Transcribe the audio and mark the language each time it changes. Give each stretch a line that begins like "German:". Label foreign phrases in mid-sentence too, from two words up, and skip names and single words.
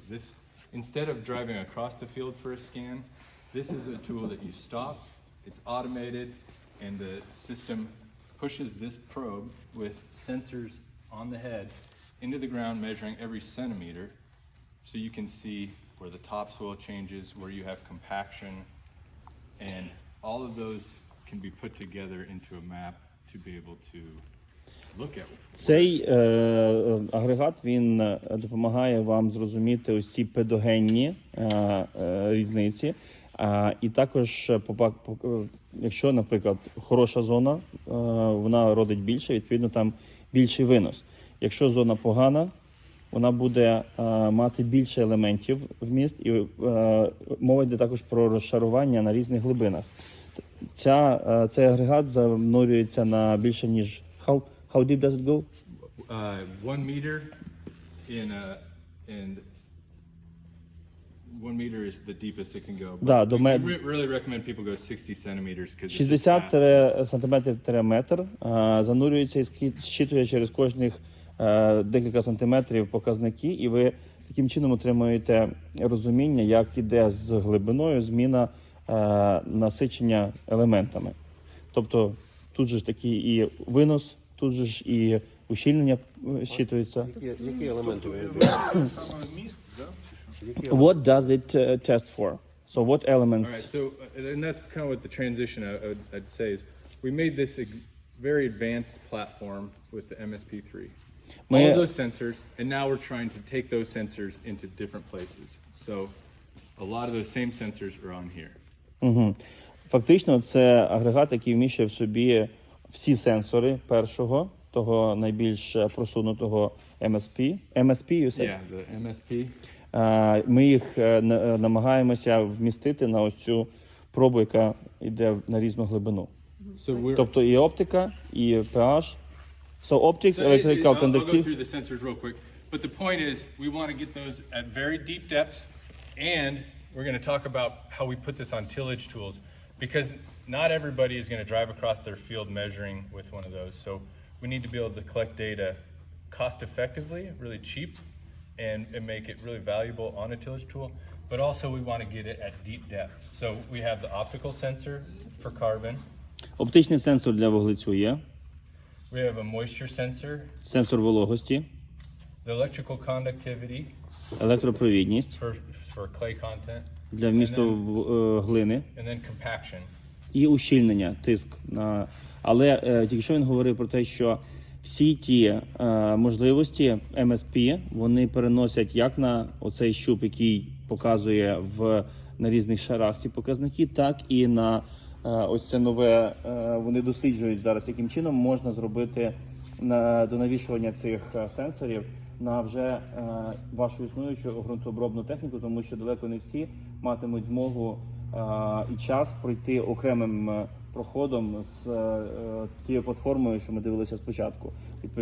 English: This, instead of driving across the field for a scan, this is a tool that you stop, it's automated, and the system pushes this probe with sensors on the head into the ground, measuring every centimeter, so you can see where the topsoil changes, where you have compaction, and all of those can be put together into a map to be able to look at.
Ukrainian: Цей агрегат, він допомагає вам зрозуміти ось ці педогенні різниці. І також, якщо, наприклад, хороша зона, вона родить більше, відповідно, там більший винос. Якщо зона погана, вона буде мати більше елементів вміст, і мова йде також про розшарування на різних глибинах. Цей агрегат занурюється на більше, ніж...
English: How deep does it go? 1 meter and 1 meter is the deepest it can go.
Ukrainian: Да,
English: But
Ukrainian: до
English: we really recommend people go 60 centimeters because it's just fast.
Ukrainian: 60 сантиметрів метр занурюється і зчитує через кожних декілька сантиметрів показники, і ви таким чином отримуєте розуміння, як іде з глибиною зміна насичення елементами. Тобто тут же ж такий і винос, тут же ж і ущільнення щитується. Які елементи ви Саме міст, да?
English: What does it test for? So what All elements? right, so and that's kind of what the transition I'd say is we made this a very advanced platform with the MSP3. All of those sensors, and now we're trying to take those sensors into different places. So a lot of those same sensors are on here.
Ukrainian: Фактично, це агрегат, який вміщує в собі всі сенсори першого, того найбільш просунутого MSP.
English: MSP, you said? Yeah, the MSP.
Ukrainian: Ми їх намагаємося вмістити на ось цю пробу, яка йде на різну глибину.
English: So
Ukrainian: Тобто і оптика, і pH.
English: So optics, electrical I'll go conductivity. through the sensors real quick. But the point is, we want to get those at very deep depths, and we're going to talk about how we put this on tillage tools, because not everybody is going to drive across their field measuring with one of those. So we need to be able to collect data cost effectively, really cheap, and make it really valuable on a tillage tool. But also we want to get it at deep depth. So we have the optical sensor for carbon.
Ukrainian: Оптичний сенсор для вуглецю є.
English: We have a moisture sensor,
Ukrainian: Сенсор вологості,
English: the electrical conductivity
Ukrainian: електропровідність
English: for clay content,
Ukrainian: для вмісту глини
English: and then compaction.
Ukrainian: і ущільнення, тиск. Але тільки що він говорив про те, що всі ті можливості MSP, вони переносять як на оцей щуп, який показує на різних шарах ці показники, так і на ось це нове, вони досліджують зараз, яким чином можна зробити до навішування цих сенсорів на вже вашу існуючу ґрунтообробну техніку, тому що далеко не всі матимуть змогу і час пройти окремим проходом з тією платформою, що ми дивилися спочатку.